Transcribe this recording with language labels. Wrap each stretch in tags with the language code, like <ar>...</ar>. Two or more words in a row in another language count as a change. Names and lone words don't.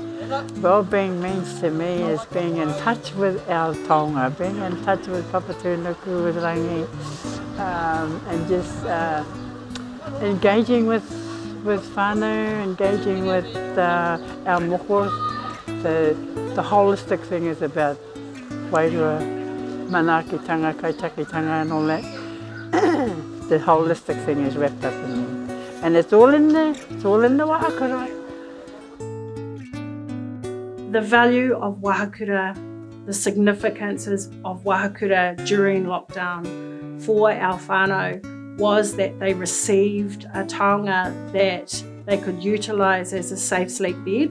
<en>Wellbeing means to me is being in touch with our taonga, being in touch with Papatūānuku, with rangi, and just engaging with whānau, engaging with our mokos. The holistic thing is about</en> <mi>wairua, manakitanga, kaitakitanga</mi> <en>and all that. The holistic thing is wrapped up in there. And it's all in there, it's all in the wahakura. The value of wahakura, the significances of wahakura during lockdown for our whānau was that they received a taonga that they could utilise as a safe sleep bed.</en>